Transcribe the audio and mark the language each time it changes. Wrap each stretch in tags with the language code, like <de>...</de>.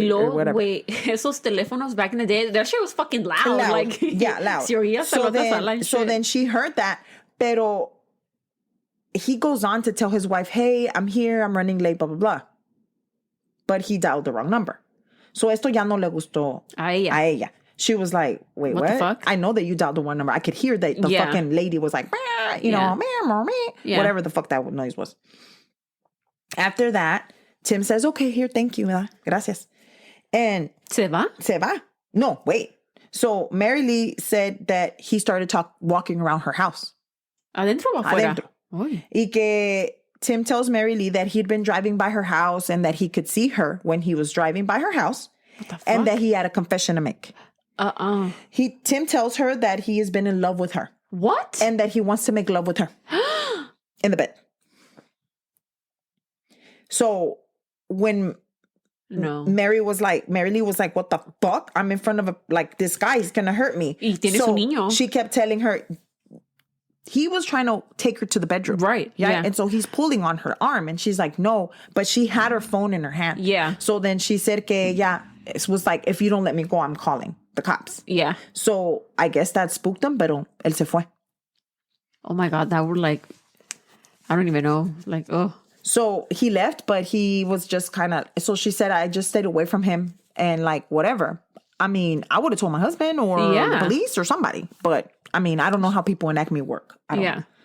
<es>Y luego,</es> <en>whatever. Wait,</en> <es>esos teléfonos</es> <en>back in the day, that shit was fucking loud. Like, yeah, loud. So then she heard that, pero he goes on to tell his wife, hey, I'm here, I'm running late, blah, blah, blah. But he dialed the wrong number.</en> <es>So esto ya no le gustó a ella.</es> <en>She was like, wait, what? The fuck? I know that you dialed the one number. I could hear that the fucking lady was like, you know, whatever the fuck that noise was. After that, Tim says, okay, here, thank you.</en> <es>Gracias. And ¿Se va?</es> <en>No, wait. So Mary Lee said that he started walking around her house.</en> <es>¿Adentro o afuera? Adentro. Y que</es> <en>Tim tells Mary Lee that he'd been driving by her house and that he could see her when he was driving by her house. What the fuck? And that he had a confession to make. Tim tells her that he has been in love with her. What? And that he wants to make love with her. In the bed. So when Mary Lee was like, what the fuck? I'm in front of this guy. He's going to hurt me.</en> <es>Y tienes un niño.</es> <en>She kept telling her, he was trying to take her to the bedroom. Right. Yeah. And so he's pulling on her arm and she's like, no, but she had her phone in her hand. Yeah. So then she said que it was like, if you don't let me go, I'm calling the cops. Yeah. So I guess that spooked him,</en> <es>pero él se fue.</es> <en>Oh my God. That would I don't even know. So he left, but he was just kind of, so she said, I just stayed away from him and whatever. I mean, I would have told my husband or the police or somebody, but I mean, I don't know how people in Acme work. I don't know.</en>